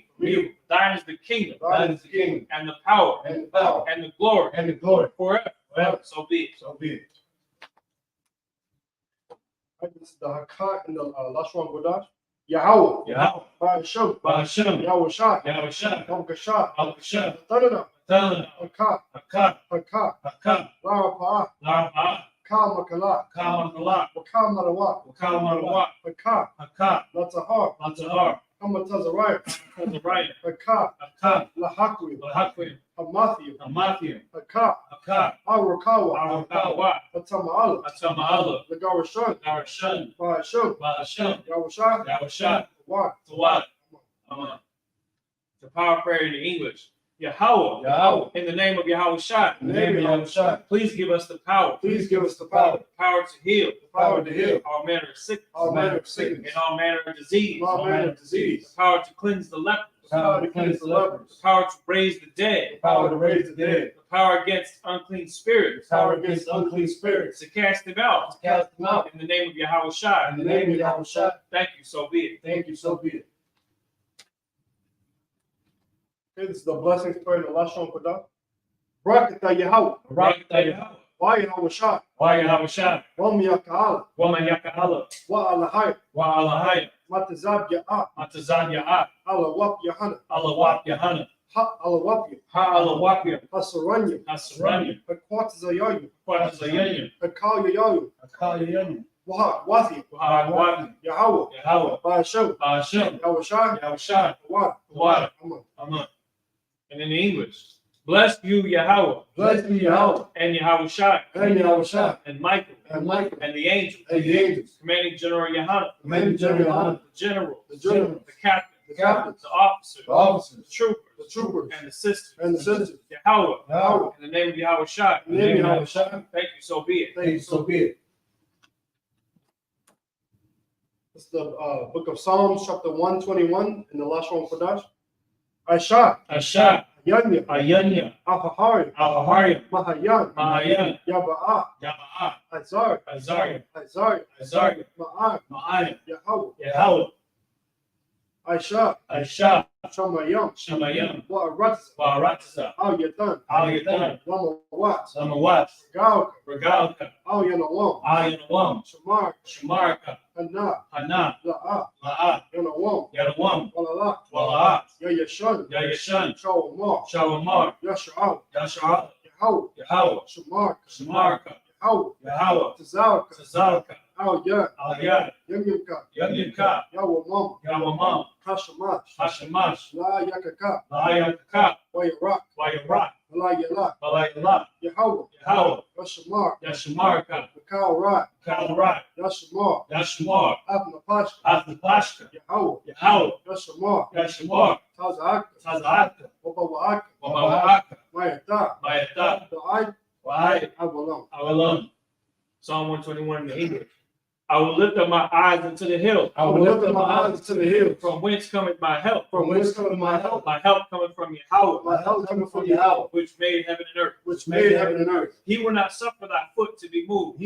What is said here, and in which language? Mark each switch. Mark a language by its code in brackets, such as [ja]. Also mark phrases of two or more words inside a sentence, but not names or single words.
[en] Thine is the kingdom. Thine is the kingdom. And the power. And the power. And the glory. And the glory. Forever. So be it. So be it. This is the Hakat in the Lashon Kodash. Yahweh. Ba'asham. Yahweh Shah. Al-Kashah. Tanana. Hakat. Hakat. Larapa'ah. Ka Makala. Wakal Marawat. Hakat. Latahar. Hamatazariah. Hakat. Lahakwi. Hamathia. Hakat. Arakawa. Hatama'ala. Lagarashan. Ba'asham. Yahweh Shah. Wat. The power prayer in English. Yahweh. In the name of Yahweh Shai. Please give us the power. Power To heal. to heal. All manner of sickness. All manner of sickness. And all manner of disease. All manner of disease. The power to cleanse the lepers. Power to cleanse the lepers. The power to raise the dead. Power to raise the dead. The power against unclean spirits. Power against unclean spirits. To cast them out. Cast them out. In the name of Yahweh Shai. In the name of Yahweh Shah. Thank you, so be it. Thank you, so be it. Okay, this is the blessings prayer in the Lashon Kodash. Barakatah Yahweh. Wa Yahweh Shah. Wam Yaka'ala. Wa Alahaya. Matazab Ya'ah. Alawap Yahana. Ha Alawapya. Hasaranya. Hakwatazayayu. Hakal Yayayu. Wathia. Yahweh. Ba'asham. Yahweh Shah. Wat. Amen. And in English, bless you, Yahweh. Blessed be Yahweh. And Yahweh Shai. And Yahweh Shah. And Michael. And Michael. And the angels. And the angels. Commanding General Yahana. Commanding General Yahana. The general. The general. The captain. the captains, the officers, the officers, the troopers, the troopers, and the sisters, and the citizens. Yahweh, Yahweh, in the name of Yahweh Shai. in the name of Yahweh Shai, Thank you, so be it. thank you, so be it. It's the book of Psalms, chapter 121, in the Lashon Kodash. Aisha, Asha, Yanya, Ayanya, Afahari, Ahari, Mahayan, Mahayan, Yaba'a, Yaba'a, Azar, Azariah, Azar, Azariah, Ma'an, Ma'ayan, Yahweh, Yahweh, Aisha, Asha, Shamayam, Shamayam, Wa'aratza, Baratza, Al Yatan, Al Yatan, Lamawat, Samawat, Galka, Regalka, Al Yanawam, Ayanawam, Shamar, Shamarka, Hana, Hana, La'a, La'a, Yanawam, Yadawam, Walala, Wala'at, Yayashan, Yayashan, Shawamar, Shawamar, Yasha'al, Yasha'al, Yahweh, Yahweh, Shamar, Shamarka, Yahweh, Yahweh, Tazalka, Tazalka, Al Yad, Al-Yad, Yamyamka, Yamyamka, Yawamam, Yawamam, Hashamash, Hashamash, La Yakaka, La'ayakaka, Wayarak, Wayarak, La Yalak, Balayala, Yahweh, Yahweh, Yashamar, Yashamarka, Makal Rat, Kalrat, Yashamar, Yashamar, Abnapashka, Athapashka, Yahweh, Yahweh, Yashamar, Yashamar, Tazaka, Tazaka, Wabawaka, Wabawaka, Mayata, Mayata, Da'ai, Wa'ai, Awalam. Awalam. Psalm 121 in the English. I will lift up my eyes unto the hill. I will lift up my eyes to the hills. From whence cometh my help? From whence cometh my help? My help cometh from Yahweh, My help cometh from Yahweh, which made heaven and earth. which made heaven and earth. He will not suffer thy foot to be moved.